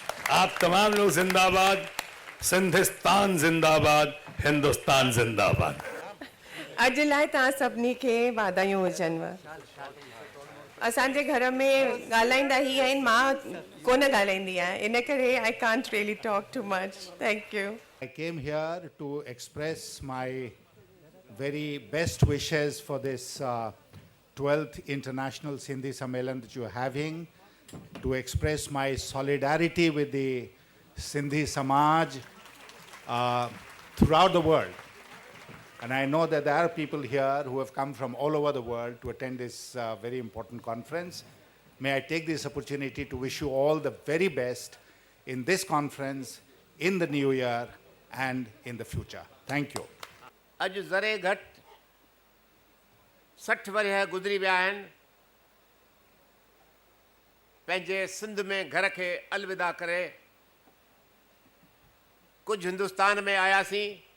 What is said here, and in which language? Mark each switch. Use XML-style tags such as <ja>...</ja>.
<hi>आप तमाम लोग जिंदाबाद, सिंधिस्तान जिंदाबाद, हिंदुस्तान जिंदाबाद।</hi> <sd>अॼु लाइ तव्हां सभिनी खे वाधायूं हुजनिव। असांजे घर में ॻाल्हाईंदा ई आहिनि, मां कोन ॻाल्हाईंदी आहियां, इन करे</sd> <en>I can't really talk too much. Thank you. I came here to express my very best wishes for this 12th International Sindhi Sammelan that you're having, to express my solidarity with the Sindhi Samaj throughout the world. And I know that there are people here who have come from all over the world to attend this very important conference. May I take this opportunity to wish you all the very best in this conference, in the new year, and in the future. Thank you.</en> <sd>अॼु ज़रे घटि 60 वरह गुज़री विया आहिनि पंहिंजे सिंध में घर खे अलविदा करे कुझु हिंदुस्तान में आयासीं,</sd>